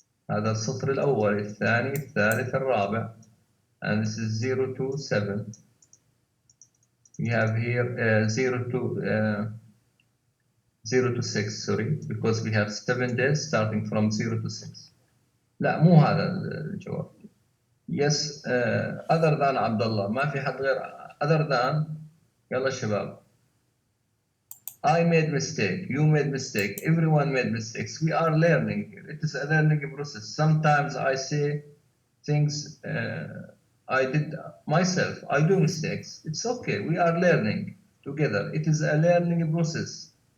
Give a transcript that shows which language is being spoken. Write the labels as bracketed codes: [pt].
[ar] هذا السطر الأول، الثاني، الثالث، الرابع. [en] And this is 0 to 7. We have here 0 to 6, sorry, because we have 7 days starting from 0 to 6. [ar] لا مو هذا الجواب. [en] Yes, other than عبد الله، [ar] ما في حد غير [en] other than. [ar] يلا شباب. [en] I made mistake, you made mistake, everyone made mistakes. We are learning here. It is a learning process. Sometimes I say things I did myself. I do mistakes. It's okay. We are learning together. It is a learning process.